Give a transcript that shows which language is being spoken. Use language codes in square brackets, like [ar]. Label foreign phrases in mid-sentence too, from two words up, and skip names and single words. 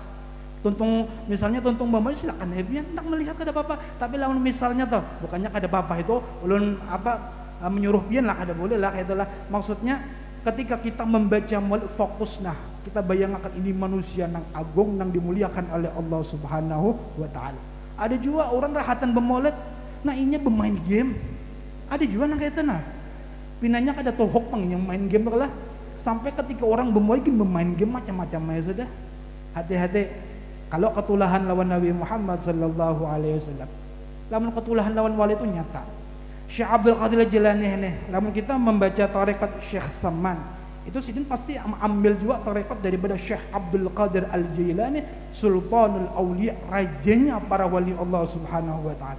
[bjn] Tuntung misalnya tuntung bambai silakan biar tak melihat kada apa-apa tapi lawan misalnya tuh bukannya kada apa-apa itu ulun apa menyuruh pian lah kada boleh lah itulah maksudnya ketika kita membaca maulid fokus nah kita bayangkan ini manusia nang agung nang dimuliakan oleh Allah [ar] Subhanahu wa taala. [bjn] Ada juga orang rahatan bermaulid nah inya bermain game. Ada juga nang kayak nah pinanya kada tohok pang yang main game lah sampai ketika orang bermaulid bermain game macam-macam ya sudah. Hati-hati kalau ketulahan lawan Nabi Muhammad [ar] sallallahu alaihi wasallam. [bjn] Lamun ketulahan lawan wali itu nyata. Syekh Abdul Qadir Jilani nih, lamun kita membaca tarekat Syekh Saman, itu sidin pasti ambil juga tarekat daripada Syekh Abdul Qadir Al-Jilani, Sultanul Auliya, rajanya para wali Allah [ar] Subhanahu wa taala.